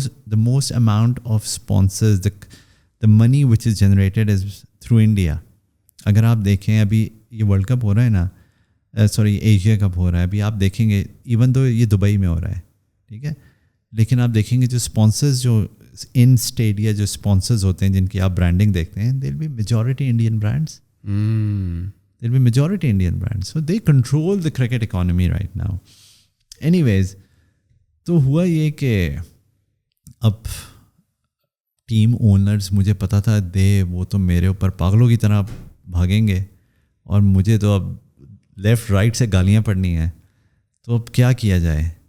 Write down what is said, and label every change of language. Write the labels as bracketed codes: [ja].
[en] the most amount of sponsors, the money which is generated is through India. [ur] اگر آپ دیکھیں ابھی یہ ورلڈ کپ ہو رہا ہے نا, سوری ایشیا کپ ہو رہا ہے, ابھی آپ دیکھیں گے ایون دو یہ دبئی میں ہو رہا ہے, ٹھیک ہے, لیکن آپ دیکھیں گے جو اسپانسرز جو ان اسٹیڈیا جو اسپانسرز ہوتے ہیں جن کی آپ برانڈنگ دیکھتے ہیں, [en] They will be majority Indian brands. They will be majority Indian brands. So they control the cricket economy right now. [ur] Any ویز, تو ہوا یہ کہ اب ٹیم اونرز, مجھے پتا تھا وہ تو میرے اوپر پاگلوں کی طرح بھاگیں گے اور مجھے تو اب لیفٹ رائٹ سے گالیاں پڑنی ہیں, تو اب کیا کیا جائے.